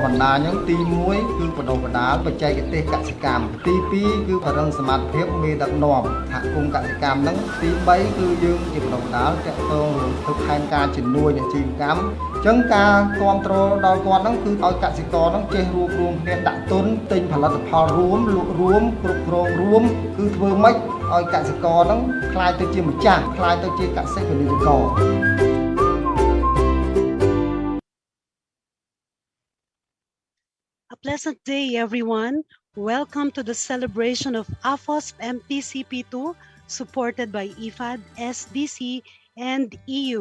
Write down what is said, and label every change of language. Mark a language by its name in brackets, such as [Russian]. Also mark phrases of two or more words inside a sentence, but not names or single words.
[Khmer] បណ្ដាញហ្នឹងទី1គឺបណ្ដុះបណ្ដាលបច្ចេកទេសកសិកម្មទី2គឺបរិងសមត្ថភាពមេដឹកនាំសហគមន៍កសិកម្មហ្នឹងទី3គឺយើងជាបណ្ដុះបណ្ដាលទាក់ទងទៅផែនការជំនួយអាជីវកម្មអញ្ចឹងការគ្រប់គ្រងដល់គាត់ហ្នឹងគឺឲ្យកសិករហ្នឹងចេះរួបរวมគ្នាដាក់ទុនទិញផលិតផលរួមលក់រួមគ្រប់គ្រងរួមគឺធ្វើម៉េចឲ្យកសិករហ្នឹងខ្លាយទៅជាម្ចាស់ខ្លាយទៅជាកសិករនិករ [English] A pleasant day, everyone. Welcome to the celebration of AFOSP-MTCP2, supported by IFAD, SDC, and EU.